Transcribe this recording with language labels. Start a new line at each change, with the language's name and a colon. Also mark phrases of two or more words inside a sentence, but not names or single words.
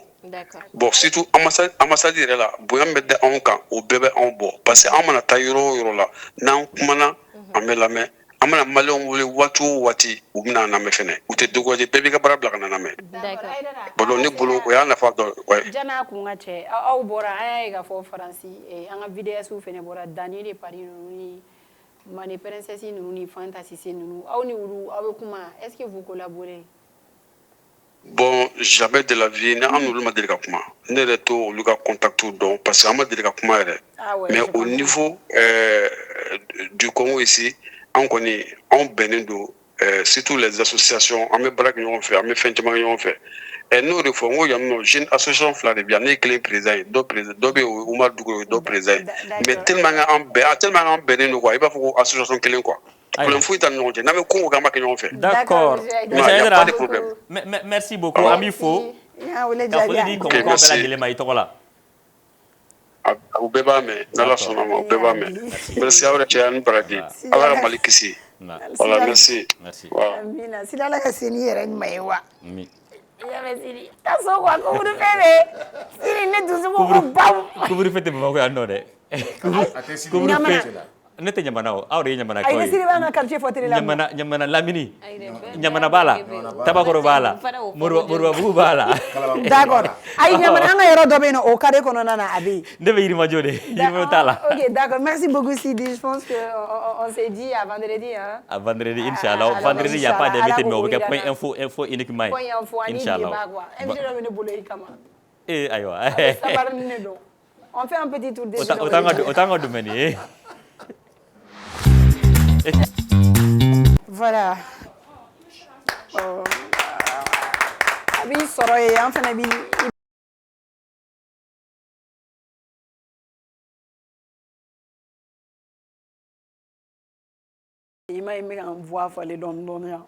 French: Bon surtout
Bambara: ambassade yɛrɛ la bonya min bɛ da anw kan o bɛɛ bɛ anw bɔ parce que an mana taa yɔrɔ o yɔrɔ la n'an kumana an bɛ lamɛn an mana maliyɛnw wele waati o waati u bɛna an lamɛn fɛnɛ u tɛ décourager bɛɛ b'i ka baara bila ka na lamɛn. Bon donc ne bolo o y'a nafa dɔ ye. Jan'a kun ka cɛ aw bɔra an y'a ye k'a fɔ Faransi an ka VDS fɛnɛ bɔra Daniel de Paris ninnu ni Mane Princesse ninnu ni Fanta Sise ninnu aw ni olu aw bɛ kuma
French: est-ce que vous collaborez? Bon jamais de la vie
Bambara: ne an n'olu ma deli ka kuma ne yɛrɛ to olu ka contact dɔn parce que an ma deli ka kuma yɛrɛ
French: mais au niveau du Congo ici
Bambara: an kɔni anw bɛnnen don
French: surtout les associations
Bambara: an bɛ baara kɛ ɲɔgɔn fɛ an bɛ fɛn caman kɛ ɲɔgɔn fɛ n'o de fɔ n ko yan nɔ
French: jeune association
Bambara: fila de bɛ yan ne ye kelen président ye dɔ bɛ yen o ye Umar Dugu ye dɔ président ye
French: mais tellement
Bambara: an bɛnnen don quoi i b'a fɔ ko association kelen quoi. Problème foyi t'an ni ɲɔgɔn cɛ n'an bɛ ko o ko an b'a kɛ ɲɔgɔn fɛ.
French: D'accord. Merci beaucoup
Bambara: an b'i fo ka foli di kɔngɔkaw bɛɛ lajɛlen ma i tɔgɔ la. U bɛɛ b'a mɛn n'Ala sɔnna ma u bɛɛ b'a mɛn merci aw yɛrɛ cɛ ani baraji Ala ka Mali kisi.
French: Voilà merci.
Bambara: Amina sini Ala ka se n'i yɛrɛ ɲuman ye wa. Yamɛ Siri ka so
French: quoi couvre-feu
Bambara: bɛ Siri ne dusukun ko bawu. Couvre-feu tɛ Bamakɔ yan nɔ dɛ. Couvre-feu ne tɛ ɲamana o aw de ye ɲamana kaw ye. Ayi Siri b'an ka quartier fɔ télé la. Ɲamana Lamini ɲamana b'a la Tabakɔrɔ b'a la Moribabugu b'a la. D'accord ayi ɲamana an ka yɔrɔ dɔ bɛ yen nɔ o carré kɔnɔna na a bɛ yen. Ne bɛ Yirimajɔ de Yirimajɔ t'a la.
French: Ok d'accord merci beaucoup Sidi je pense que on s'est dit à vendredi hein. À vendredi inchallah vendredi il y a pas d'invité mais
Bambara: o bɛ kɛ
French: point info uniquement ye. Point info
Bambara: ani débat quoi. Invité dɔ bɛ ne bolo i kama. Ayiwa. Sabarani ne don.
French: On fait un petit tour des.
Bambara: O t'an ka domaine ye.
French: Voilà.
Bambara: A b'i sɔrɔ yen an fana bi i ma ye n bɛ ka n voix falen dɔɔni dɔɔni yan.